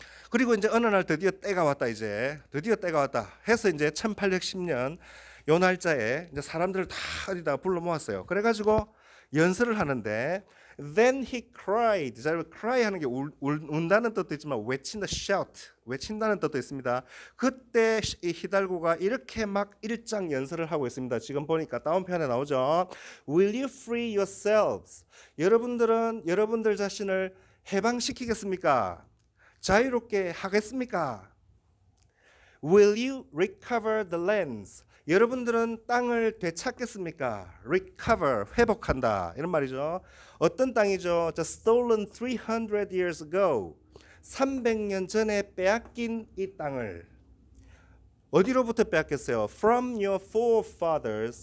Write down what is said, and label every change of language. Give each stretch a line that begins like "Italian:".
Korean: 그리고 이제 어느 날 드디어 때가 왔다 이제 드디어 때가 왔다 해서 이제 1810년 요 날짜에 이제 사람들을 다 어디다 불러 모았어요. 그래가지고 연설을 하는데
English: then he cried.
Korean: 자, cry 하는 게 운다는 뜻도 있지만 외친다, shout, 외친다는 뜻도 있습니다. 그때 이 히달고가 이렇게 막 일장 연설을 하고 있습니다. 지금 보니까 다운편에 나오죠.
English: Will you free yourselves?
Korean: 여러분들은 여러분들 자신을 해방시키겠습니까? 자유롭게 하겠습니까?
English: Will you recover the lands?
Korean: 여러분들은 땅을 되찾겠습니까? Recover, 회복한다 이런 말이죠. 어떤 땅이죠?
English: The stolen 300 years ago.
Korean: 300년 전에 빼앗긴 이 땅을 어디로부터 빼앗겼어요?
English: From your forefathers.